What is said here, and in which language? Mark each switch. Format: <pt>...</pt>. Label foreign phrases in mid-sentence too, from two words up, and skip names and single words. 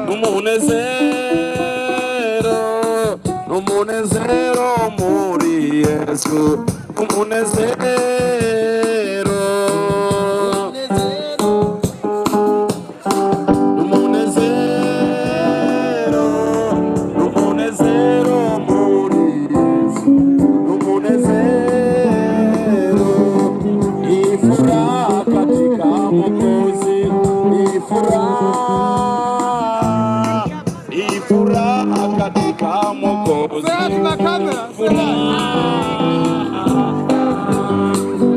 <rn>n'umunezero, n'umunezero muri Yesu, n'umunezero, n'umunezero, n'umunezero muri Yesu, n'umunezero.</rn> <sw>Ni furaha katika Mwokozi, ni furaha, ni furaha katika Mwokozi, ni furaha.</sw>